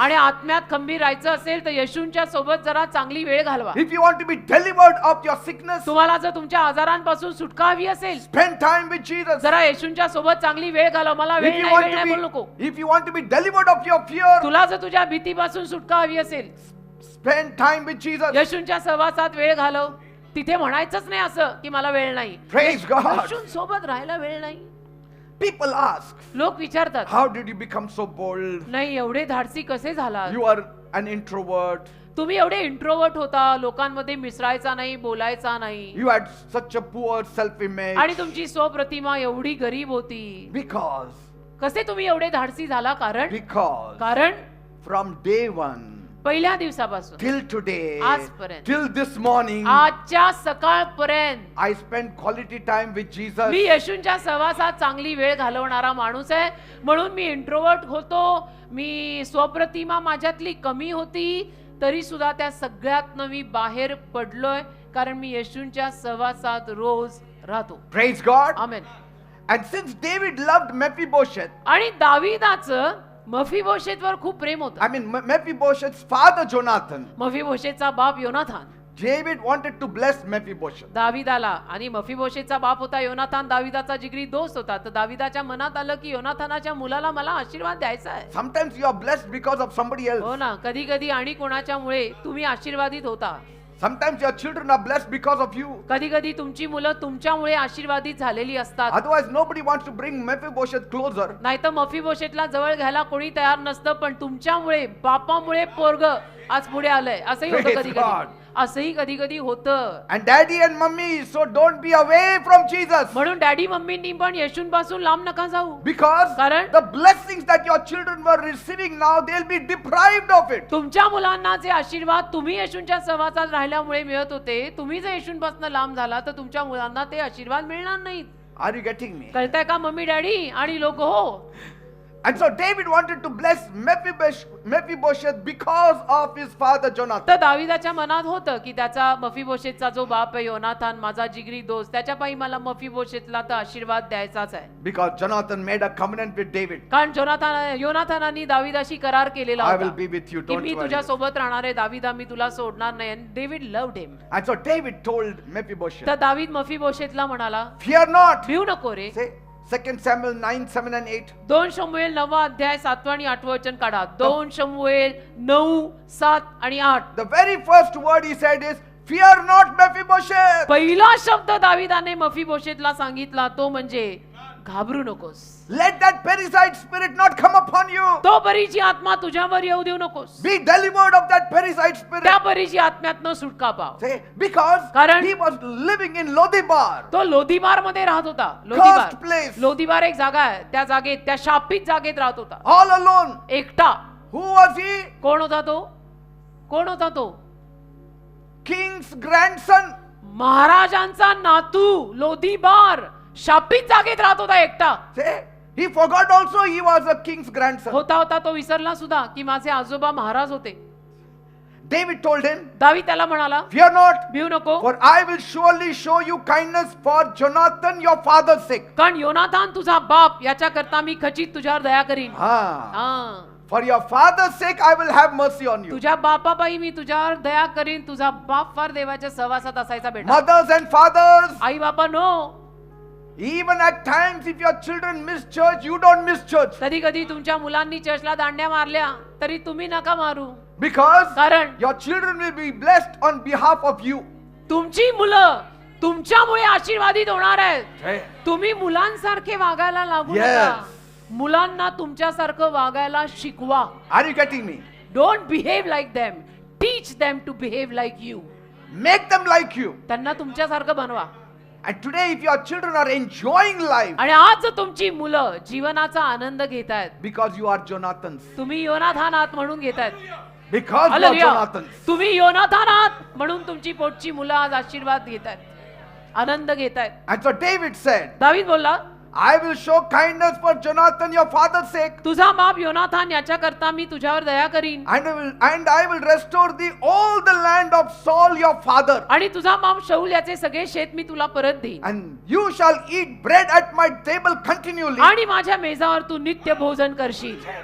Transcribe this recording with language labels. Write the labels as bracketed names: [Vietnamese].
[Marathi] आणि आत्म्यात खंबीर राहायचं असेल तर येशूंच्या सोबत जरा चांगली वेळ घालवा. [English] If you want to be delivered of your sickness, [Marathi] तुम्हाला जर तुमच्या आजारांपासून सुटका हवी असेल [English] spend time with Jesus. [Marathi] जरा येशूंच्या सोबत चांगली वेळ घालव. मला [English] If [Marathi] वेळ [English] you [Marathi] नाही [English] want [Marathi] वेळ नाही बोलू नको. [English] to be, if you want to be delivered of your fear, [Marathi] तुला जर तुझ्या भीतीपासून सुटका हवी असेल [English] spend time with Jesus. [Marathi] येशूंच्या सहवासात वेळ घालव. तिथे म्हणायचंच नाही असं की मला वेळ नाही. [English] Praise God. [Marathi] येशूंसोबत राहायला वेळ नाही. [English] People ask, [Marathi] लोक विचारतात, [English] how did you become so bold? [Marathi] नाही एवढे धाडसी कसे झाला? [English] You are an introvert. [Marathi] तुम्ही एवढे इंट्रोवर्ट होता, लोकांमध्ये मिसळायचा नाही, बोलायचा नाही, [English] You had such a poor self-image. [Marathi] आणि तुमची स्वप्रतिमा एवढी गरीब होती. [English] Because [Marathi] कसे तुम्ही एवढे धाडसी झाला? कारण [English] from day one [Marathi] पहिल्या दिवसापासून [English] till today, [Marathi] आजपर्यंत, [English] till this morning, [Marathi] आजच्या सकाळपर्यंत I spent quality time with Jesus. मी येशूंच्या सहवासात चांगली वेळ घालवणारा माणूस आहे. म्हणून मी इंट्रोवर्ट होतो, मी स्वप्रतिमा माझ्यातली कमी होती, तरी सुद्धा त्या सगळ्यातनं मी बाहेर पडलोय, कारण मी येशूंच्या सहवासात रोज राहतो. [English] Praise God. [Marathi] Amen. [English] And since David loved Mephibosheth, [Marathi] आणि दाविदाचं मफीबोशेतवर खूप प्रेम होतं. [English] I mean Mephibosheth's father Jonathan, [Marathi] मफीबोशेतचा बाप योनाथान [English] David wanted to bless Mephibosheth. [Marathi] दाविदाला, आणि मफीबोशेतचा बाप होता योनाथान, दाविदाचा जिगरी दोस्त होता. तर दाविदाच्या मनात आलं की योनाथानाच्या मुलाला मला आशीर्वाद द्यायचा आहे. [English] Sometimes you are blessed because of somebody else. [Marathi] हो ना, कधी कधी आणि कोणाच्यामुळे तुम्ही आशीर्वादित होता. [English] Sometimes your children are blessed because of you. [Marathi] कधी कधी तुमची मुलं तुमच्यामुळे आशीर्वादित झालेली असतात. [English] Otherwise, nobody wants to bring Mephibosheth closer. [Marathi] नाहीतर मफीबोशेतला जवळ घ्यायला कोणी तयार नसतं, पण तुमच्यामुळे, बापामुळे पोरग आज पुढे आलंय. असंही होतं [English] Praise [Marathi] कधी [English] God. [Marathi] कधी, असंही कधी कधी होतं. [English] And daddy and mummy, so don't be away from Jesus. [Marathi] म्हणून डॅडी मम्मींनी पण येशूंपासून लांब नका जाऊ. [English] Because [Marathi] कारण [English] the blessings that your children were receiving now, they'll be deprived of it. [Marathi] तुमच्या मुलांना जे आशीर्वाद तुम्ही येशूंच्या सहवासात राहिल्यामुळे मिळत होते, तुम्ही जर येशूंपासून लांब झाला तर तुमच्या मुलांना ते आशीर्वाद मिळणार नाहीत. [English] Are you getting me? [Marathi] कळतंय का मम्मी डॅडी आणि लोक? हो. [English] And so David wanted to bless Mephibosheth because of his father Jonathan. [Marathi] तर दाविदाच्या मनात होतं की त्याचा मफीबोशेतचा जो बाप आहे योनाथान, माझा जिगरी दोस्त, त्याच्यापायी मला मफीबोशेतला तर आशीर्वाद द्यायचाच आहे. [English] Because Jonathan made a covenant with David. [Marathi] कारण योनाथानाने दाविदाशी करार केलेला [English] I will [Marathi] होता [English] be with you, [Marathi] की [English] don't [Marathi] मी [English] worry. [Marathi] तुझ्या सोबत राहणार आहे दाविदा, मी तुला सोडणार नाही. [English] And David loved him. And so David told Mephibosheth, [Marathi] तर दावीद मफीबोशेतला म्हणाला, [English] fear not. [Marathi] भिऊ नको रे. [English] Say 2 Samuel 9, 7 and 8. [Marathi] 2 शमूएल 9 अध्याय 7 आणि 8 वचन काढा. 2 शमूएल 9, 7 आणि 8. [English] The very first word he said is, fear not Mephibosheth. [Marathi] पहिला शब्द दाविदाने मफीबोशेतला सांगितला तो म्हणजे घाबरू नकोस. [English] Let that parasite spirit not come upon you. [Marathi] तो परीची आत्मा तुझ्यावर येऊ देऊ नकोस. [English] Be delivered of that parasite spirit. [Marathi] त्या परीची आत्म्यातनं सुटका पाव. [English] Say, because [Marathi] कारण [English] he was living in Lodibar. [Marathi] तो लोदीबार मध्ये राहत होता. [English] Cursed place. [Marathi] लोदीबार एक जागा आहे, त्या जागेत, त्या शापित जागेत राहत होता, [English] All alone. [Marathi] एकटा. [English] Who was he? [Marathi] कोण होता तो? कोण होता तो? [English] King's grandson. [Marathi] महाराजांचा नातू. लोदीबार शापित जागेत राहत होता एकटा. [English] Say, he forgot also he was a king's grandson. [Marathi] होता होता तो विसरला सुद्धा की माझे आजोबा महाराज होते. [English] David told him, [Marathi] दावीद त्याला म्हणाला, [English] fear not, [Marathi] भिऊ नको, [English] for I will surely show you kindness for Jonathan your father's sake. [Marathi] कारण योनाथान तुझा बाप याच्या करता मी खचित तुझ्यावर दया करीन. Ah. [English] For your father's sake I will have mercy on you. [Marathi] तुझ्या बापापायी मी तुझ्यावर दया करीन. तुझा बाप फार देवाच्या सहवासात असायचा बेटा. [English] Mothers and fathers, [Marathi] आई बापा no, [English] Even at times, if your children miss church, you don't miss church. [Marathi] कधी कधी तुमच्या मुलांनी चर्चला दांड्या मारल्या तरी तुम्ही नका मारू, [English] Because [Marathi] कारण [English] your children will be blessed on behalf of you. [Marathi] तुमची मुलं तुमच्यामुळे आशीर्वादित होणार आहेत. [English] Hey. [Marathi] तुम्ही मुलांसारखे वागायला लागू [English] Yes. [Marathi] नका. मुलांना तुमच्यासारखं वागायला शिकवा. [English] Are you getting me? Don't behave like them, teach them to behave like you. Make them like you. [Marathi] त्यांना तुमच्यासारखं बनवा. [English] And today, if your children are enjoying life [Marathi] आणि आज तुमची मुलं जीवनाचा आनंद घेतायत, [English] because you are Jonathans, [Marathi] तुम्ही योनाथान आहात म्हणून घेतायत. [English] because you are [Marathi] hallelujah. [English] Jonathans, [Marathi] तुम्ही योनाथान आहात म्हणून तुमची पोटची मुलं आज आशीर्वाद घेतायत, आनंद घेतायत. [English] and so David said, [Marathi] दावीद बोलला, [English] I will show kindness for Jonathan, your father's sake, [Marathi] तुझा बाप योनाथान याच्या करता मी तुझ्यावर दया करीन, [English] and I will restore thee all the land of Saul, your father, [Marathi] आणि तुझा बाप शौल याचे सगळे शेत मी तुला परत देईन, [English] and you shall eat bread at my table continually. [Marathi] आणि माझ्या मेजावर तू नित्य भोजन करशील.